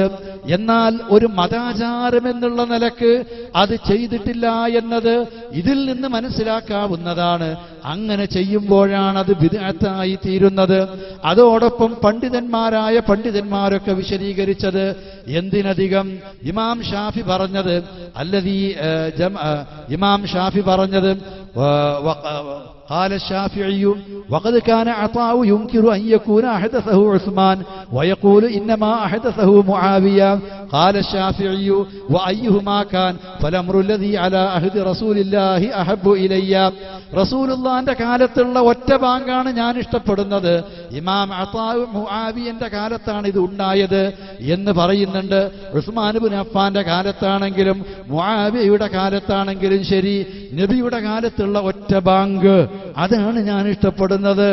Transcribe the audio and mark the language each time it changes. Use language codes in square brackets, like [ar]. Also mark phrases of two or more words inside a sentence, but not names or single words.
[ml] എന്നാൽ ഒരു മതാചാരം എന്നുള്ള നിലക്ക് അത് ചെയ്തിട്ടില്ല എന്നത് ഇതിൽ നിന്ന് മനസ്സിലാക്കാവുന്നതാണ്. അങ്ങനെ ചെയ്യുമ്പോഴാണ് അത് ബിദ്അത്തായി തീരുന്നത്. അതോടൊപ്പം പണ്ഡിതന്മാരൊക്കെ വിശദീകരിച്ചത് എന്തിനധികം ഇമാം ഷാഫി പറഞ്ഞത്, ഇമാം ഷാഫി പറഞ്ഞത്, [ar] قال الشافعي وقد كان عطاء ينكر أن يكون أحدثه عثمان ويقول إنما أحدثه معاوية. قال الشافعي وأيهما كان فالأمر الذي على عهد رسول الله أحب إلي. [ml] റസൂലുള്ളാഹിന്റെ കാലത്തുള്ള ഒറ്റ ബാങ്കാണ് ഞാൻ ഇഷ്ടപ്പെടുന്നത്. ഇമാം അതാ മുആവിയന്റെ കാലത്താണ് ഇത് ഉണ്ടായത് എന്ന് പറയുന്നുണ്ട്. ഉസ്മാൻ ഇബ്നു അഫ്ഫാന്റെ കാലത്താണെങ്കിലും മുആവിയയുടെ കാലത്താണെങ്കിലും ശരി, നബിയുടെ കാലത്തുള്ള ഒറ്റ ബാങ്ക് അതാണ് ഞാൻ ഇഷ്ടപ്പെടുന്നത്.